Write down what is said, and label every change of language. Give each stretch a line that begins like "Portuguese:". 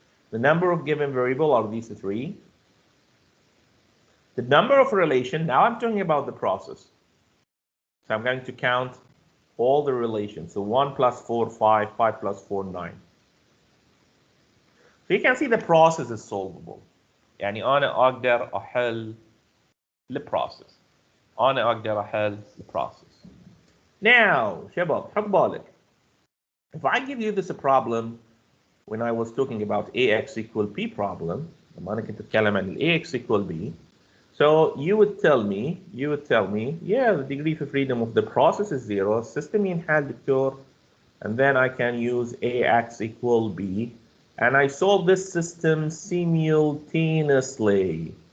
English: The number of given variable are these 3. The number of relation, now I'm talking about the process. So I'm going to count all the relations. So 1 plus 4, 5, 5 plus 4, 9. So you can see the process is solvable.
Arabic: يعني أنا أقدر أحل البروسيس. أنا أقدر أحل البروسيس. Now, شباب حط بالك.
English: If I give you this a problem when I was talking about AX equal P problem,
Arabic: لما أنا كنت أتكلم عن
English: AX equal B, so you would tell me, yeah, the degree of freedom of the process is 0, system
Arabic: ينحل دكتور,
English: and then I can use AX equal B, and I solve this system simultaneously.